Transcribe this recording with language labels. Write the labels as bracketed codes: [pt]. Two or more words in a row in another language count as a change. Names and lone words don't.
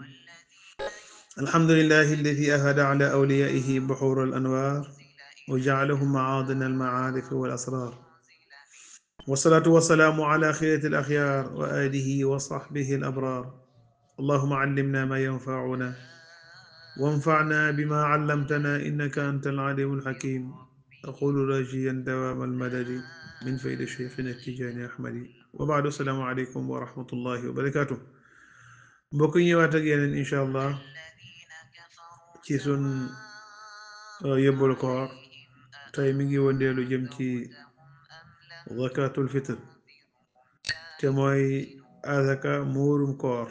[ar] الحمد لله الذي أهدى على أوليائه بحور الأنوار وجعلهم معاذن المعارف والأسرار، والصلاة والسلام على خيرة الأخيار وآله وصحبه الأبرار. اللهم علمنا ما ينفعنا وانفعنا بما علمتنا إنك أنت العليم الحكيم. أقول راجيا دوام المدد من فيد شيخنا التجاني أحمد. وبعد، السلام عليكم ورحمة الله وبركاته. [wo] mbokk yi ñëwaat ak yeneen [ar] إن شاء الله [wo] ci sun yóbbalu koor. tey mi ngi wëndeelu jëm ci [ar] زكاة الفطر, [wo] te mooy azaka muurum koor.